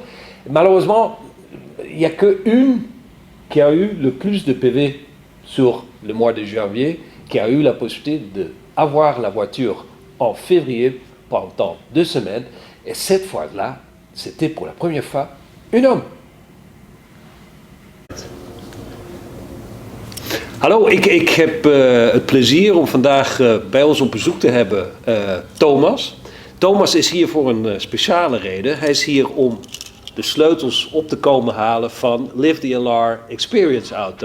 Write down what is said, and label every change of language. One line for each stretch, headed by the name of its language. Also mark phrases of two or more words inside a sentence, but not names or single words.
French: Malheureusement, il n'y a qu'une qui a eu le plus de PV sur le mois de janvier, qui a eu la possibilité d'avoir la voiture en février pendant 2 semaines. Et cette fois-là, c'était pour la première fois un homme.
Dutch: Hallo, ik heb het plezier om vandaag bij ons op bezoek te hebben Thomas. Thomas is hier voor een speciale reden. Hij is hier om de sleutels op te komen halen van Live the LR Experience Auto.